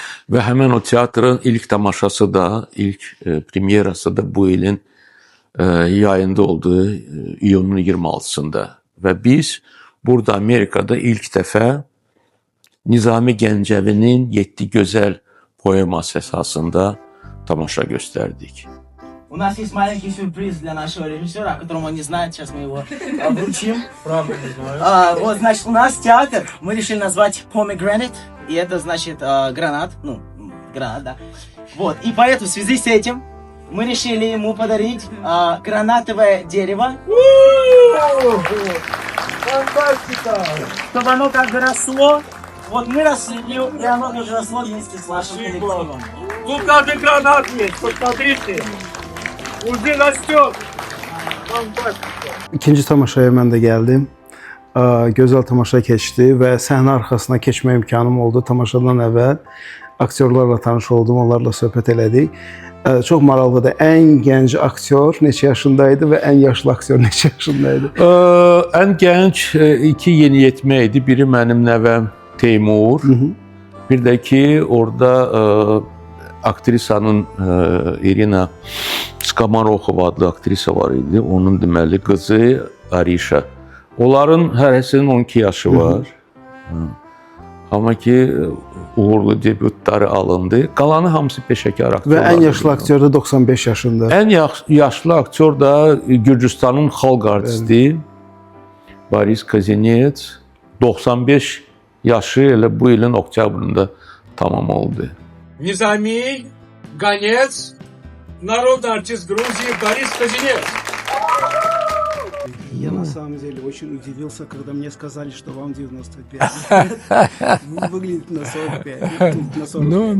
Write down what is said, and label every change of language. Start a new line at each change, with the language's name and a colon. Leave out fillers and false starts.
Azerbaijani: Və həmən o teatrın ilk tamaşası da, ilk premyerası da bu ilin yayında oldu, iyunun 26-sında. Və biz burada Amerikada ilk dəfə Nizami Gəncəvinin 7 gözəl poeması əsasında tamaşa göstərdik.
Russian: У нас есть маленький сюрприз для нашего режиссера, о котором он не знает, сейчас мы его вручим. Правда не знаю. Вот, значит, у нас театр, мы решили назвать Pomegranate, и это значит гранат, ну, гранат, да. Вот, и поэтому в связи с этим мы решили ему подарить гранатовое дерево. Фантастика! Чтобы оно как бы росло. Вот мы росли, и оно тоже росло вместе с нашим коллективом. Тут даже гранат есть, посмотрите. Уже растет. Фантастика.
Azerbaijani: İkinci tamaşaya mən də gəldim. Gözəl tamaşa keçdi və səhnə arxasına keçmə imkanım oldu. Tamaşadan əvvəl aktyorlarla tanış oldum, onlarla söhbət elədik. Çox maraqlıdır. Ən gənc aktyor neçə yaşındaydı və ən yaşlı aktyor neçə yaşındaydı? Ən gənc iki yeniyetmə idi. Biri mənim nəvəm Teymur. Bir də ki, orada aktrisanın Irina Skamarokova adlı aktrisa var idi. Onun deməli qızı Arisha. Onların hərəsinin 12 yaşı var. Amma ki, uğurlu debütləri alındı. Qalanı hamısı peşəkar aktyorlar. Və ən yaşlı aktyor da 95 yaşında. Ən yaşlı aktyor da Gürcüstanın xalq artisti Boris Kazinets. 95 yaşı elə bu ilin oktyabrında tamam oldu.
Russian: Низами, Ганец, народный артист Грузии Борис Казинец. Я на самом деле очень удивился, когда мне сказали, что вам 95 лет. Вы выглядите на 45. Тут на 45.